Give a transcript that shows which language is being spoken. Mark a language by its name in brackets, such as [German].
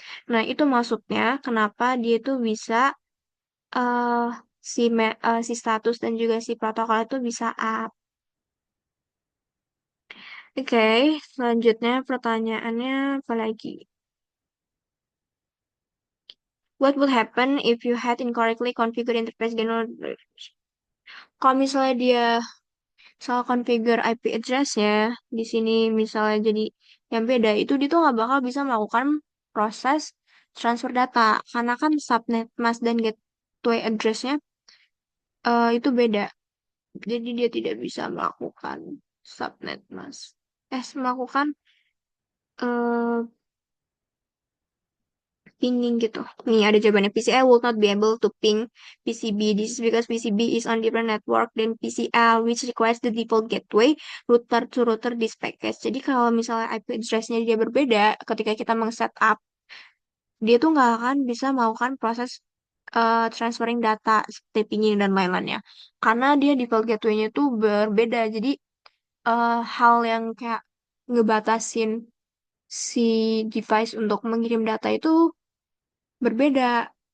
[Indonesian] Nah, itu maksudnya kenapa dia itu bisa eh si status dan juga si protokol itu bisa up. Oke, selanjutnya pertanyaannya apa lagi? [English] What would happen if you had incorrectly configured interface general? [Indonesian] Kalau misalnya dia salah configure IP address-nya, di sini misalnya jadi yang beda, itu dia tuh nggak bakal bisa melakukan proses transfer data. Karena kan subnet mask dan gateway address-nya itu beda. Jadi dia tidak bisa melakukan subnet mask. Melakukan eh, pinging gitu. Nih ada jawabannya. [English] PCL will not be able to ping PCB. This is because PCB is on different network than PCL, which requires the default gateway router to router this package. [Indonesian] Jadi kalau misalnya IP address-nya dia berbeda, ketika kita meng-setup, dia tuh nggak akan bisa melakukan proses transferring data seperti pinging dan lain-lainnya. Karena dia default gateway-nya tuh berbeda. Jadi hal yang kayak ngebatasin si device untuk mengirim data itu berbeda.